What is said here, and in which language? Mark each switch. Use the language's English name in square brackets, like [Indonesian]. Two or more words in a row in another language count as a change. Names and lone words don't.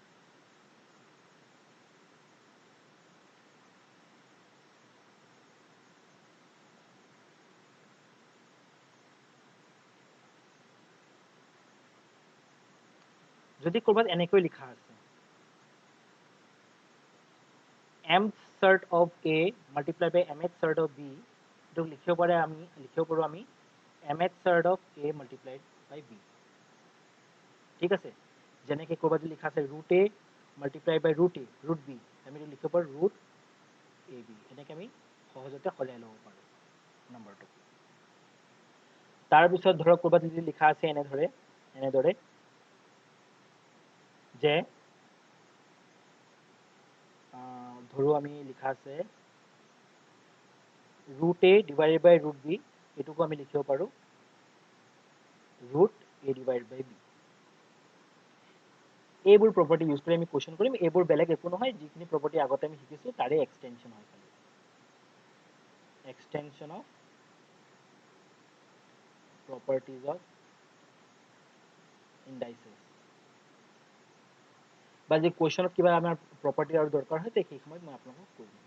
[Assamese] যদি ক'ৰবাত এনেকৈ লিখা আছে [English] mth surd of A multiplied by mth surd of B, [Assamese] এইটোক লিখিব পাৰোঁ আমি [English] mth surd of A multiplied by B। [Assamese] ঠিক আছে, যেনেকৈ ক'ৰবাত যদি লিখা আছে [English] √A multiplied by √A √B, [Assamese] আমি এইটো লিখিব পাৰোঁ √AB। এনেকৈ আমি সহজতে সলাই ল'ব পাৰোঁ নম্বৰটো। তাৰপিছত ধৰক ক'ৰবাত যদি লিখা আছে এনেদৰে যে ধৰো আমি লিখা আছে [English] √A divided by √B, [Assamese] এইটোকো আমি লিখিব পাৰোঁ [English] √A divided by B। [Assamese] এইবোৰ [English] property use [Assamese] কৰি আমি কুৱেশ্যন কৰিম। এইবোৰ বেলেগ একো নহয়, যিখিনি প্ৰপাৰ্টি আগতে আমি শিকিছোঁ তাৰে এক্সটেনশ্যন হয় খালি। [English] extension of properties of indices, [Assamese] বা যে কুৱেশ্যনত কিবা আমাৰ প্ৰপাৰ্টি আৰু দৰকাৰ হয় সেই সময়ত মই আপোনালোকক কৈ দিম।